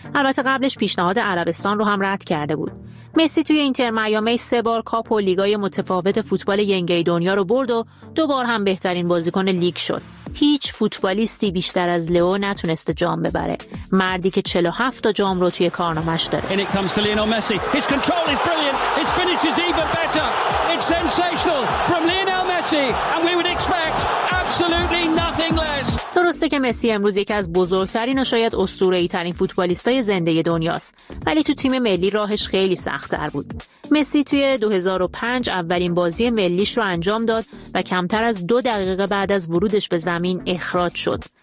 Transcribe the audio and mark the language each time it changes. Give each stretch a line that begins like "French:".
Persian: البته قبلش پیشنهاد عربستان رو هم رد کرده بود. مسی توی اینتر میامی سه بار کاپ و لیگای متفاوت فوتبال ینگ دنیا رو برد و دو بار هم بهترین بازیکن لیگ شد. هیچ فوتبالیستی بیشتر از لئو نتونسته جام ببره. مردی که 47 تا جام رو توی کارنامه‌اش داره.
English: And it comes to Lionel Messi. His control is brilliant. His finish is even better. It's sensational from Lionel Messi and we would expect absolutely nothing less.
Persian: درسته که مسی امروز یکی از بزرگترین و شاید اسطوره‌ای‌ترین فوتبالیستای زنده دنیاست، ولی تو تیم ملی راهش خیلی سخت‌تر بود. مسی توی 2005 اولین بازی ملیش رو انجام داد و کمتر از 2 دقیقه بعد از ورودش به زمین اخراج شد.